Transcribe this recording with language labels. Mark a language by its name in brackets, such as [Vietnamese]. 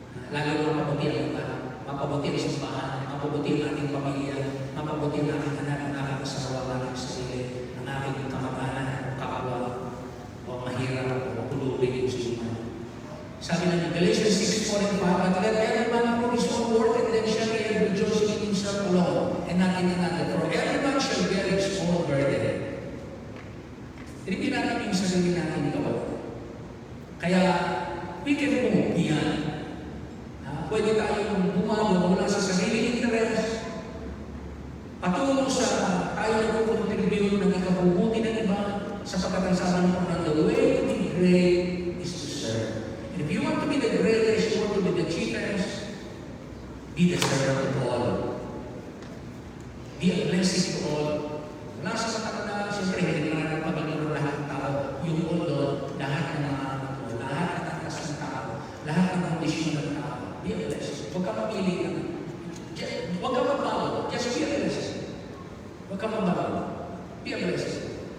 [Filipino] Lalo na mapabuti ang iba. Mapabuti ang simbahan, mapabuti ang ating pamilya, mapabuti ang aking anak, ang aking asawa, ang aking sarili, ang aking kamag-anak, kapwa, o mahirap, o pulubin yung sinuman. Sabi na [English] Galatians 6:4 and 5, but let every man prove his own work, and then shall he rejoice in himself alone, and not in another. For every man shall bear his own burden. [Filipino] Tinipin natin yung sarili natin ikaw. Kaya, [English] we can move beyond. [Filipino] Pwede tayong bumangon mula sa sariling interest, patulong sa tayo na contribute ng ikabubuti ng iba, sapagkat ang sabi ng [English] the way to be great is to serve. And if you want to be the greatest, you want to be the chiefest, be the servant to all. Be a blessing to all. [Filipino] Wala sa matanda, siyempre, hindi na ng Panginoon lahat ng tao. Yung all, lahat ng mga lahat ng atas ng tao, lahat ng kondisyon ng tao. [English] Be a blessing. [Filipino] Huwag ka mamili ka. Huwag ka magbago. [English] Just be a blessing. [Filipino] Huwag ka magbago. Be a blessing.